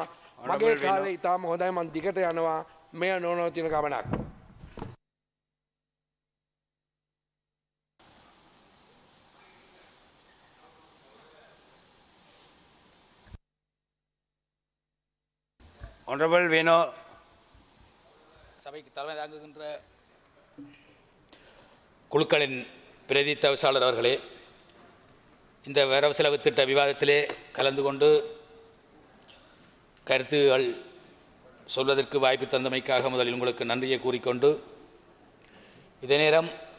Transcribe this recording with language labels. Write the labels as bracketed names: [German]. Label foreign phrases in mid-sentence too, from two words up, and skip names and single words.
[Sinhala] මගේ කාලේ ඉතාම හොඳයි මම දිගට යනවා මෙය නොනවතින ගමනක්. [English] Honorable Vino. [Tamil] சபைக்கு தலைமை தாங்குகின்ற குழுக்களின் பிரதி தவிசாளர் அவர்களே, இந்த வரவு செலவு திட்ட விவாதத்திலே கலந்து கொண்டு கருத்துகள் சொல்வதற்கு வாய்ப்பு தந்தமைக்காக முதலில் உங்களுக்கு நன்றியை கூறிக்கொண்டு, இதே நேரம்